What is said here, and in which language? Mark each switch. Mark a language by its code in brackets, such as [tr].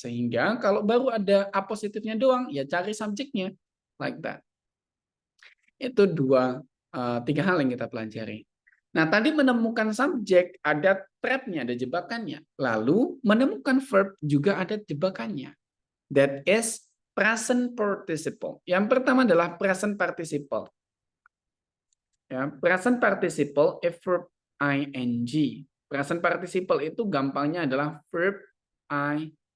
[id] Sehingga kalau baru ada appositifnya doang, ya cari subjeknya. [en] Like that. [id] Itu tiga hal yang kita pelajari. Nah, tadi menemukan subjek, ada trap-nya, ada jebakannya. Lalu, menemukan verb juga ada jebakannya. [en] That is present participle. [id] Yang pertama adalah present participle. [en] Ya, present participle, a verb ing. [id] Present participle itu gampangnya adalah verb ing.